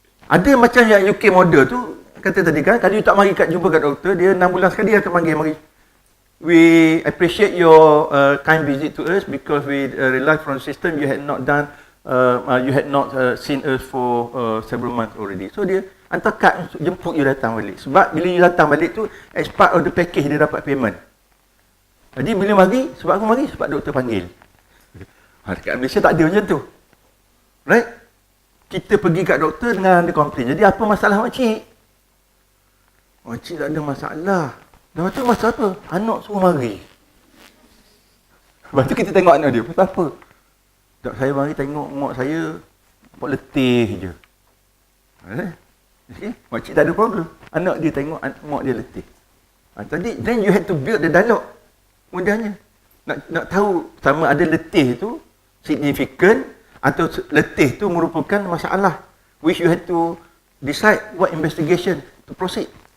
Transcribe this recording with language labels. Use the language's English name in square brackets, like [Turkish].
[Malay] Ada macam yang UK model tu, kata tadi kan, kalau you tak mari jumpa kat doktor, dia 6 bulan sekali akan panggil mari. [English] We appreciate your kind visit to us because we realize from the system you had not done, you had not seen us for several months already. [Malay] So dia hantar kad untuk jemput you datang balik. Sebab bila you datang balik tu, [English] as part of the package [Malay] dia dapat payment. Jadi bila mari, sebab aku mari, sebab doktor panggil. Dekat Malaysia tak ada macam tu. Right? Kita pergi kat doktor dengan ada komplain. Jadi apa masalah makcik? Makcik tak ada masalah. Lepas tu masalah apa? Anak suruh mari. Lepas tu kita tengok anak dia. Pasal apa? Tak, saya mari tengok mak saya buat letih je. Okay? Makcik tak ada problem. Anak dia tengok mak dia letih. [English] Tadi, then you had to build the dialogue. [Malay] Mudahnya. Nak tahu sama ada letih tu significant atau letih tu merupakan masalah. [English] Which you had to decide what investigation to proceed.